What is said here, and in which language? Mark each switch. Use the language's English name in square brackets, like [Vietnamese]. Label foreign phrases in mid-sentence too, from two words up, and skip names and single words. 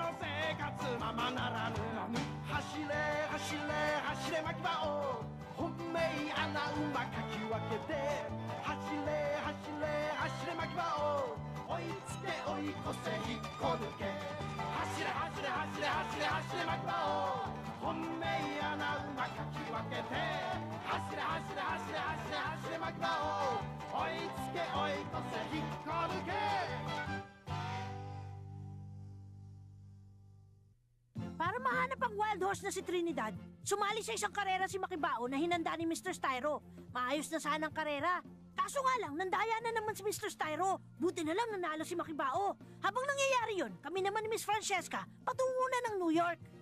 [Japanese] の生活ままならぬ走れ走れ走れ牧場を本命穴馬かき分けて走れ走れ走れ牧場を追いつけ追い越せ引っこ抜け走れ走れ走れ走れ走れ牧場を本命穴馬かき分けて走れ走れ走れ走れ走れ牧場を追いつけ追い越せ引っこ抜け [Filipino] Para mahanap ang [English] wild horse [Filipino] na si Trinidad, sumali sa isang karera si Makibao na hinanda ni Mr. Styro. Maayos na sana ang karera. Kaso nga lang, nandaya na naman si Mr. Styro. Buti na lang nanalo si Makibao. Habang nangyayari yun, kami naman ni Miss Francesca patungo na ng New York.